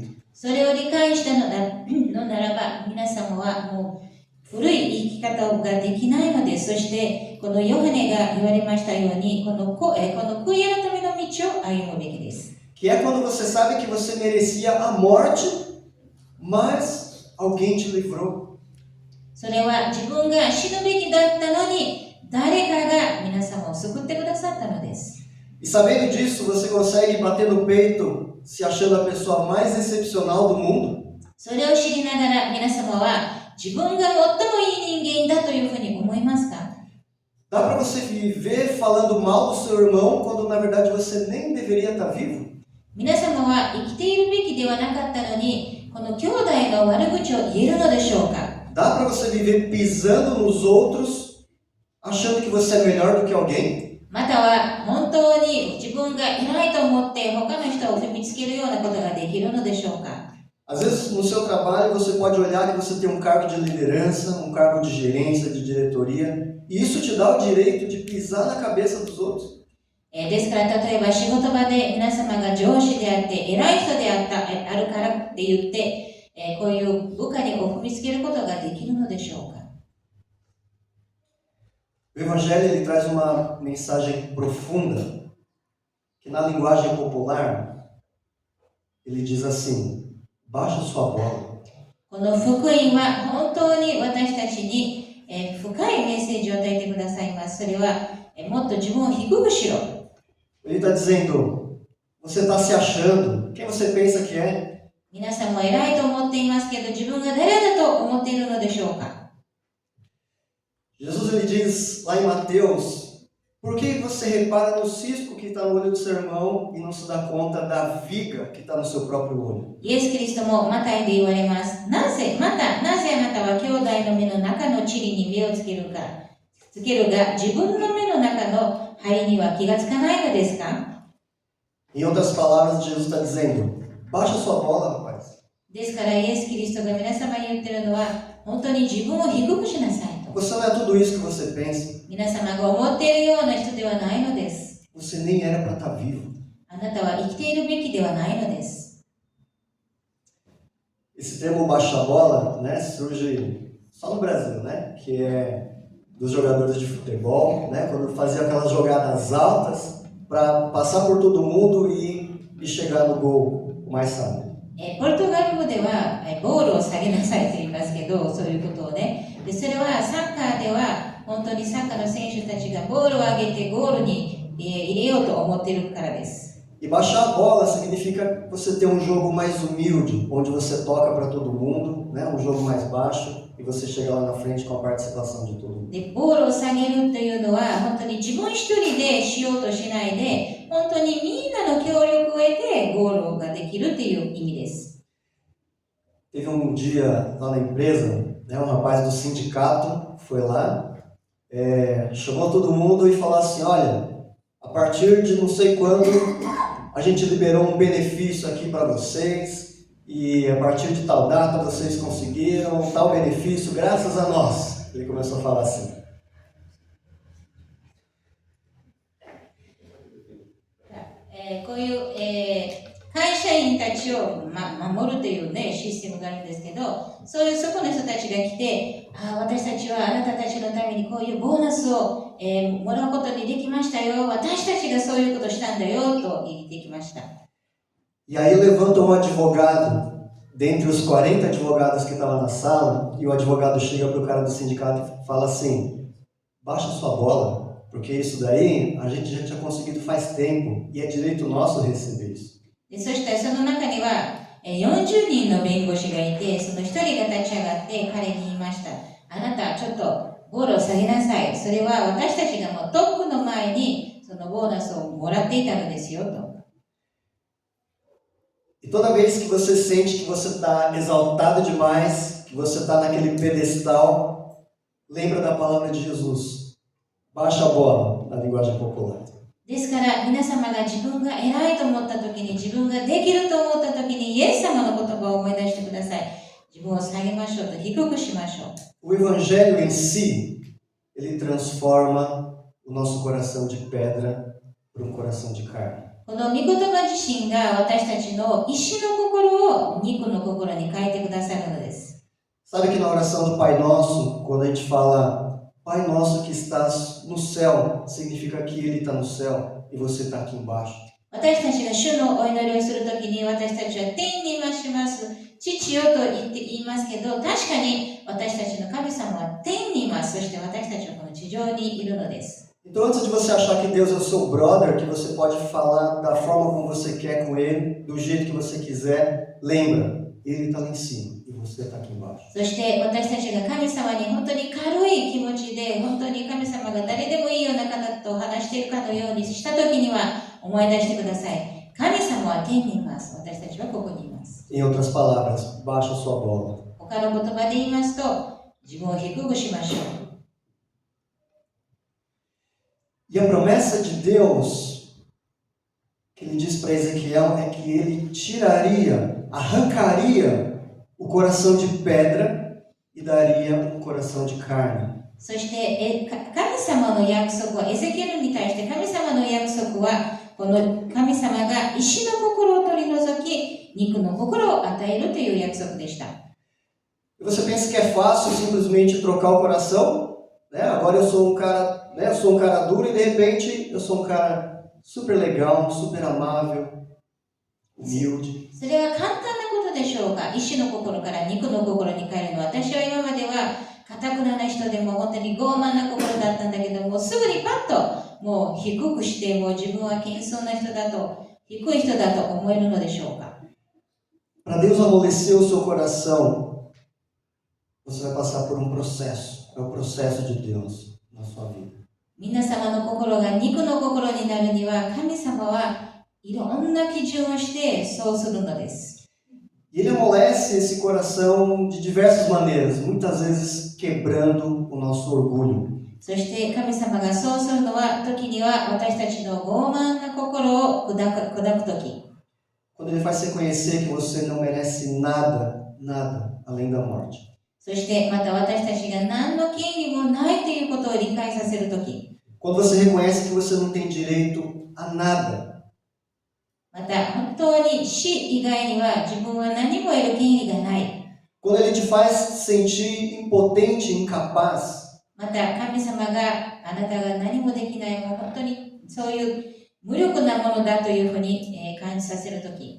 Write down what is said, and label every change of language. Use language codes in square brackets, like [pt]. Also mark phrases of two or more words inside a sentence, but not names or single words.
[ja] それを理解したのならば、皆様はもう古い生き方ができないのです。そしてこのヨハネが言われましたように、この悔い改めの道を歩むべきです。 [pt] Que é quando você sabe que você merecia a morte, mas alguém te livrou. [ja] それは自分が死ぬべきだったのに、誰かが皆様を救ってくださったのです。 [pt] E sabendo disso, você consegue bater no peito, se achando a pessoa mais excepcional do mundo? [ja] それを知りながら皆様は自分が最もいい人間だというふうに思いますか？ [pt] Dá para você viver falando mal do seu irmão quando na verdade você nem deveria estar vivo? [ja] 皆様は生きているべきではなかったのに、この兄弟の悪口を言えるのでしょうか？ [pt] Dá para você viver pisando nos outros, achando que você é melhor do que alguém? [ja] または本当に自分が偉いと思って他の人を踏みつけるようなことができるのでしょうか。 [pt] Às vezes, no seu trabalho, você pode olhar que você tem um cargo de liderança, um cargo de gerência, de diretoria, e isso te dá o direito de pisar na cabeça dos outros. [ja] ですから例えば仕事場で皆様が上司であって偉い人であるからって言って、こういう部下に踏みつけることができるのでしょうか。 [pt] O Evangelho ele traz uma mensagem profunda, que na linguagem popular, ele diz assim: baixa sua bola. [ja] この福音は本当に私たちに深いメッセージを与えてくださいます。それはもっと自分を低くしろ。 [pt] Ele está dizendo: você está se achando? Quem você pensa que é? [ja] 皆さんも偉いと思っていますけど、自分が誰だと思っているのでしょうか。 [pt] Jesus ele diz lá em Mateus: por que você repara no cisco que está no olho do seu irmão e não se dá conta da viga que está no seu próprio olho? [ja] イエス・キリストもマタイで言われます。なぜあなたは兄弟の目の中の塵に目をつけるが、自分の目の中の針には気がつかないのですか。 [pt] Em outras palavras, Jesus está dizendo: baixa sua bola, rapaz. [ja] ですからイエス・キリストが皆様に言っているのは、本当に自分を低くしなさいと。 [pt] Você não é tudo isso que você pensa. [ja] 皆様が思っているような人ではないのです。 [pt] Você nem era para estar vivo. [ja] あなたは生きているべきではないのです。 [pt] Esse termo baixa bola, né, surge só no Brasil, né, que é dos jogadores de futebol, né, quando fazia aquelas jogadas altas para passar por todo mundo e chegar no gol o mais rápido. [ja] ポルトガル語ではボールを下げなさいと言いますけど、そういうことをね。でそれはサッカーでは本当にサッカーの選手たちがボールを上げてゴールに入れようと思っているからです。 [pt] E baixar a bola significa você ter um jogo mais humilde, onde você toca para todo mundo, né, um jogo mais baixo e você chega lá na frente com a participação de todo mundo. [ja] でボールを下げるというのは本当に自分一人でしようとしないで、本当にみんなの協力を得てゴールができるという意味です。 [pt] Teve um dia lá na empresa, né, um rapaz do sindicato foi lá, chamou todo mundo e falou assim: olha, a partir de não sei quando a gente liberou um benefício aqui para vocês e a partir de tal data vocês conseguiram tal benefício graças a nós. Ele começou a falar assim. [ja] こういう、会社員たちを、守るという、ね、システムがあるんですけど、そこの人たちが来て、私たちはあなたたちのためにこういうボーナスを、もらうことにできましたよ。私たちがそういうことをしたんだよと言ってきました。 [pt] E aí levanta um advogado, dentre os 40 advogados que estavam na sala, e o advogado chega para o cara do sindicato e fala assim: baixa sua bola, porque isso daí a gente já tinha conseguido faz tempo e é direito nosso receber isso. [ja] でそしてその中には40人の弁護士がいて、その1人が立ち上がって彼に言いました。あなたちょっとボールを下げなさい。それは私たちがもうトップの前にそのボーナスをもらっていたのですよと。 [pt] E toda vez que você sente que você está exaltado demais, que você está naquele pedestal, lembra da palavra de Jesus. Baixa a bola, na linguagem popular. [ja] ですから皆様が自分が偉いと思った時に、自分ができると思った時にイエス様の言葉を思い出してください。自分を下げましょうと、低くしましょう。 [pt] O Evangelho em si, ele transforma o nosso coração de pedra para um coração de carne. [ja] この御言葉自身が私たちの石の心を肉の心に変えてくださるのです。 [pt] Sabe que na oração do Pai Nosso, quando a gente fala Pai Nosso que estás no céu, significa que Ele está no céu e você está aqui embaixo. [ja] 私たちが主のお祈りをするときに、私たちは天にいまします。父よと言いますけど、確かに私たちの神様は天にいます。そして私たちはこの地上にいるのです。 [pt] Então, antes de você achar que Deus é o seu brother, que você pode falar da forma como você quer com Ele, do jeito que você quiser, lembra, Ele está lá em cima e você está aqui embaixo. [ja] そして私たちが神様に本当に軽い気持ちで、本当に神様が誰でもいいような方と話しているかのようにしたときには思い出してください。神様は天にいます。私たちはここにいます。 [pt] Em outras palavras, baixa a sua bola. [ja] 他の言葉で言いますと、自分を低くしましょう。 [pt] E a promessa de Deus, que ele diz para Ezequiel, é que ele tiraria, arrancaria o coração de pedra e daria um coração de carne. そして神様の約束は、エゼキエルに対して神様の約束は、この神様が石の心を取り除き、肉の心を与えるという約束でした。 E você pensa que é fácil simplesmente trocar o coração? Né? Agora eu sou um cara, né? Eu sou um cara duro e de repente eu sou um cara super legal, super amável, humilde. [ja] それは簡単なことでしょうか。石の心から肉の心に変えるのは、私は今までは堅くな人でも本当に傲慢な心だったんだけども、すぐにパッともう低くして、もう自分は謙遜な人だと、低い人だと思えるのでしょうか。 [pt] Para Deus amolecer o seu coração, você vai passar por um processo. É o processo de Deus na sua vida. [ja] 皆様の心が肉の心になるには、神様はいろんな基準をしてそうするのです。 [pt] E Ele amolece esse coração de diversas maneiras, muitas vezes quebrando o nosso orgulho. [ja] そして神様がそうするのは、時には私たちの傲慢な心を砕く時。 [pt] Quando Ele faz você conhecer que você não merece nada, nada além da morte. [ja] そしてまた私たちが何の権利もないということを理解させる時。 [pt] Quando você reconhece que você não tem direito a nada. [ja] また本当に死以外には自分は何も得る権利がない。 [pt] Quando Ele te faz sentir impotente, incapaz. [ja] また神様があなたが何もできない、もう本当にそういう無力なものだというふうに感じさせるとき。